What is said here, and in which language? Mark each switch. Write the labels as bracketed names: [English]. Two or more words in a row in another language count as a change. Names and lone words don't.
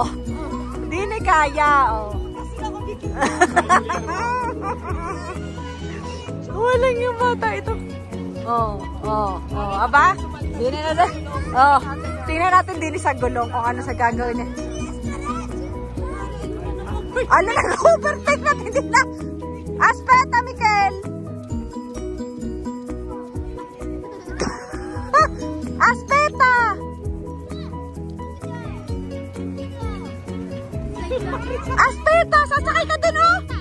[Filipino] Dine kaya, oh. Walang yung bata ito. Oh, oh, oh. Aba? Dine na din. Oh, tingnan natin din sa gulong kung ano sa gagawin niya. Ano na, overtake natin din na. [Italian] Aspetta, Miguel. Aspetta. Aspetta, [Filipino] sasakay ka din, oh.